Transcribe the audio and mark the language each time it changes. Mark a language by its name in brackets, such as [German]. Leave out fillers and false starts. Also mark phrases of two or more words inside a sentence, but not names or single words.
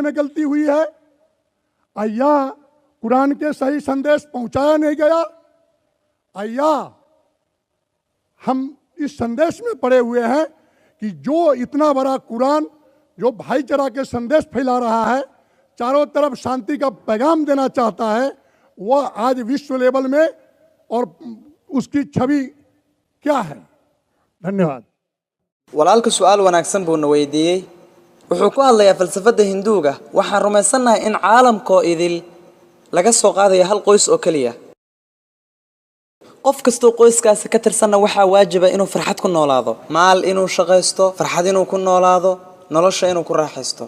[Hindi] में गलती हुई है, या कुरान के सही संदेश पहुंचाया नहीं गया, या हम इस संदेश में पड़े हुए हैं कि जो इतना बड़ा कुरान जो भाईचारा के संदेश फैला रहा है, चारों तरफ शांति का पैगाम देना चाहता है, वह आज विश्व लेवल में और उसकी छवि क्या है। धन्यवाद। [Somali] walaalka su'aal wanaagsan buu na weydiiyey. Wuxuu ku hadlayaa falsafada Hinduuga. Waxaan rumaysanahay in caalamkoo idil laga soo qaadayo hal qoys oo kaliya. qof kastoo qoyskaas ka tirsanna waxa waajiba inuu farxad ku noolaado, maal inuu shaqaysto, farxad inuu ku noolaado, nolosha inuu ku raaxaysto.